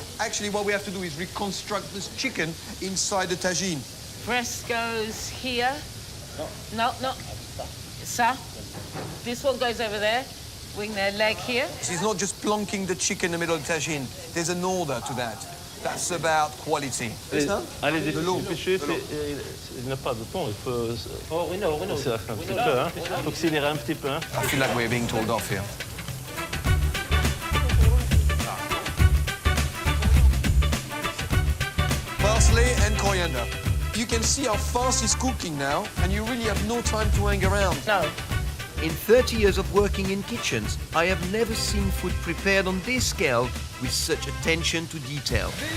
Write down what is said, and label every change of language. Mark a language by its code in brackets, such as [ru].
[en] Actually, what we have to do is reconstruct this chicken inside the tagine. Breast goes here. No. Ça. This one goes over there. Wing their leg here. She's not just plonking the chicken in the middle of the tagine. There's an order to that. That's about quality. [fr] Allez, De l'eau. dépêchez, il n'a pas de temps, il faut... [en] Oh, we know. [fr] C'est un petit peu, hein. Il faut accélérer un petit peu, hein. [en] I feel like we're being told off here. Parsley and coriander. You can see how fast it's cooking now, and you really have no time to hang around. No. In 30 years of working in kitchens, I have never seen food prepared on this scale with such attention to detail.